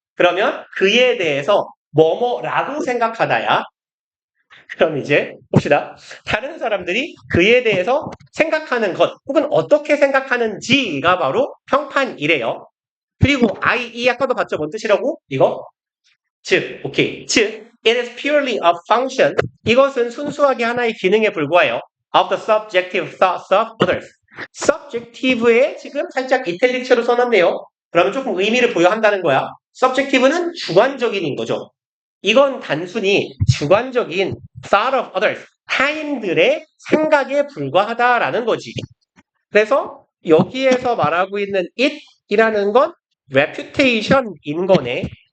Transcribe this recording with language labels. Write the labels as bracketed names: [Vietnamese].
[Korean] 그러면 그에 대해서 뭐뭐라고 생각하다야. 그럼 이제 봅시다. 다른 사람들이 그에 대해서 생각하는 것 혹은 어떻게 생각하는지가 바로 평판이래요. 그리고 i.e. 아까도 봤죠? 뭔 뜻이라고? 이거? 즉, 오케이. 즉, [English] it is purely a function. [Korean] 이것은 순수하게 하나의 기능에 불과해요. [English] of the subjective thoughts of others. [Korean] subjective에 지금 살짝 이탈릭처로 써놨네요. 그러면 조금 의미를 부여한다는 거야. subjective는 주관적인인 거죠. 이건 단순히 주관적인 [English] thought of others, [Korean] 타인들의 생각에 불과하다라는 거지. 그래서 여기에서 말하고 있는 it이라는 건 reputation인 거네.